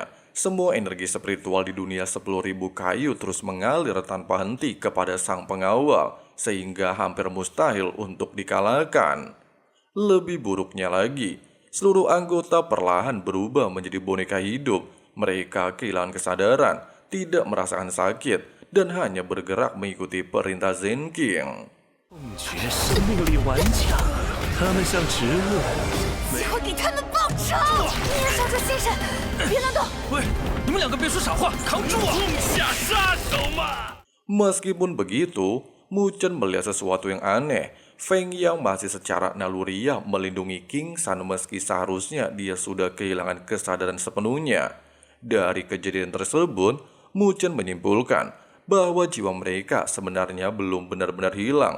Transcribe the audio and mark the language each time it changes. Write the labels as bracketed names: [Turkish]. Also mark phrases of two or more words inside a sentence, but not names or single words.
[Indonesian] Semua energi spiritual di dunia 10.000 kayu terus mengalir tanpa henti kepada sang pengawal, sehingga hampir mustahil untuk dikalahkan. Lebih buruknya lagi, seluruh anggota perlahan berubah menjadi boneka hidup. Mereka kehilangan kesadaran, tidak merasakan sakit, dan hanya bergerak mengikuti perintah Zen King. [Chinese] 机会给他们报仇！你小猪先生，别乱动！喂，你们两个别说傻话，扛住啊！痛下杀手嘛！ [Indonesian] Meskipun begitu, Muzhen melihat sesuatu yang aneh. Feng Yang masih secara naluriah melindungi King San meski seharusnya dia sudah kehilangan kesadaran sepenuhnya. Dari kejadian tersebut, Muzhen menyimpulkan bahwa jiwa mereka sebenarnya belum benar-benar hilang.